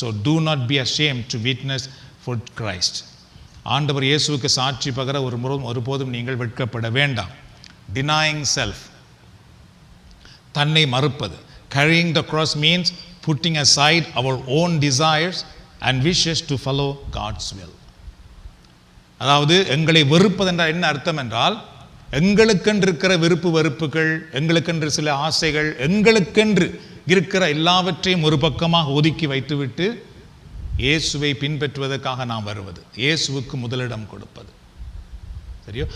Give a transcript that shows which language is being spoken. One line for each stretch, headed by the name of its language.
English: So do not be ashamed to witness for Christ.
Tamil: ஆண்டவர் இயேசுவுக்கு சாட்சி பகர ஒருபோதும் நீங்கள் வெட்கப்பட வேண்டாம்.
English: Denying self,
Tamil: தன்னை மறுப்பது.
English: Carrying the cross means putting aside our own desires and wishes to follow God's will.
Tamil: அதாவது எங்களை வெறுப்பது என்றால் என்ன அர்த்தம் என்றால், எங்களுக்கென்று இருக்கிற விருப்பு வெறுப்புகள், எங்களுக்கென்று சில ஆசைகள், எங்களுக்கென்று இருக்கிற எல்லாவற்றையும் ஒரு பக்கமாக ஒதுக்கி வைத்துவிட்டு இயேசுவை பின்பற்றுவதற்காக நாம் வருவது, இயேசுவுக்கு முதலிடம் கொடுப்பது. சரியோ?